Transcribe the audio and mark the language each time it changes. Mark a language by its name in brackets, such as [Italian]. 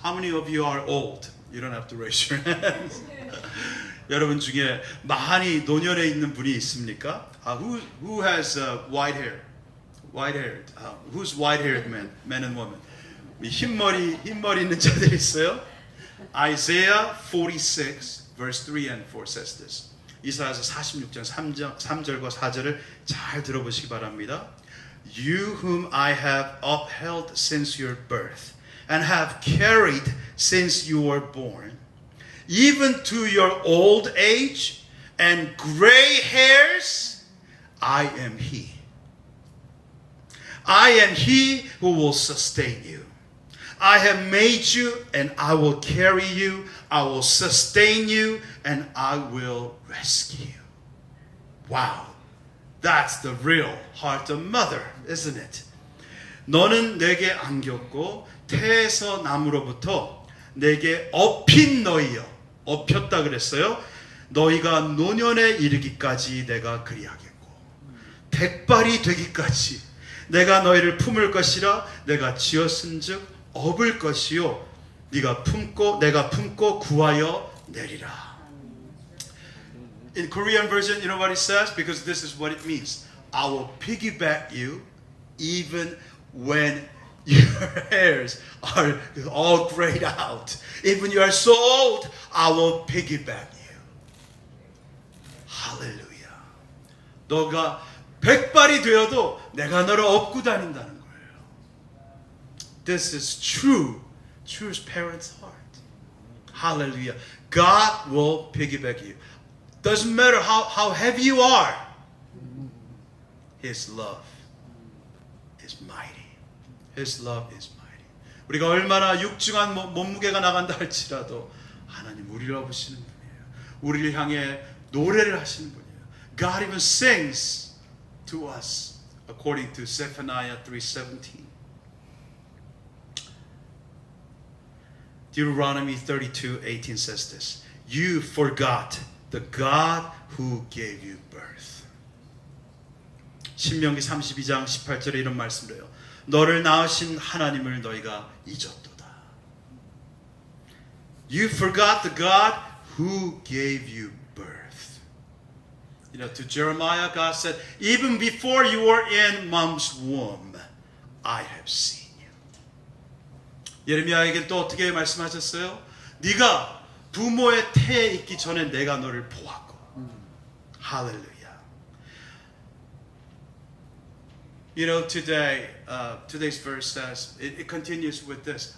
[English] How many of you are old? You don't have to raise your hands. [Korean] 여러분 중에 많이 노년에 있는 분이 있습니까? [English] Who has white hair? White-haired. Who's white-haired men and women? [Korean] 흰머리 있는 자들 있어요? [English] Isaiah 46 verse 3 and 4 says this. [Korean] 이사야서 46장 3절과 4절을 잘 들어보시기 바랍니다. [English] You whom I have upheld since your birth and have carried since you were born, even to your old age and gray hairs, I am He. I am He who will sustain you. I have made you and I will carry you. I will sustain you and I will rescue you. Wow. That's the real heart of mother, isn't it? [Korean] 너는 내게 안겼고 태에서 나무로부터 내게 업힌 너희여. 업혔다 그랬어요. 너희가 노년에 이르기까지 내가 그리하겠고 백발이 되기까지 내가 너희를 품을 것이라. 내가 지었은즉 업을 것이요 네가 품고 내가 품고 구하여 내리라. [English] In Korean version, you know what it says? Because this is what it means. I will piggyback you even when your hairs are all grayed out. Even you are so old, I will piggyback you. Hallelujah. [Korean] 너가 백발이 되어도 내가 너를 업고 다닌다는 거예요. [English] This is true parent's heart. Hallelujah. God will piggyback you. Doesn't matter how heavy you are. His love is mighty. His love is mighty. [Korean] 우리가 얼마나 육중한 몸무게가 나간다 할지라도 하나님 우리를 업으시는 분이에요. 우리를 향해 노래를 하시는 분이에요. [English] God even sings to us according to Zephaniah 3:17. Deuteronomy 32:18 says this. You forgot the God who gave you birth. [Korean] 신명기 32장 18절에 이런 말씀을 해요. 너를 낳으신 하나님을 너희가 잊었도다. [English] You forgot the God who gave you birth. You know, to Jeremiah, God said, even before you were in mom's womb, I have seen you. [Korean] 예레미야에게 또 어떻게 말씀하셨어요? 네가 부모의 태에 있기 전에 내가 너를 보았고. [English] Hallelujah. You know, today's verse says, it continues with this.